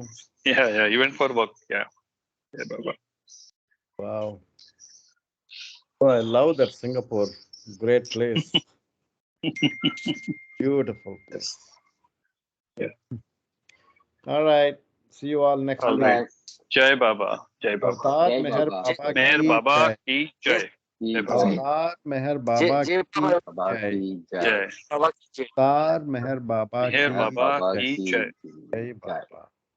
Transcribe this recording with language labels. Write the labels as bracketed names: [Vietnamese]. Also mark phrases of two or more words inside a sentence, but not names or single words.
[English] yeah. He went for work. Yeah. Yeah, Baba. wow. Oh, I love that Singapore. Great place. Beautiful place. Yeah. All right. See you all next All week. right. [Hindi] जय बाबा। जय बाबा. Avtar Jai Meher Baba. Baba Meher ki Baba jai. की जय। जय बाबा. Jai. Avtar Meher Baba Jai ki Baba jai. Jai. बाबा की जय. Avtar Meher Baba Meher ki Baba jai. की जय. Jai Jai. Baba.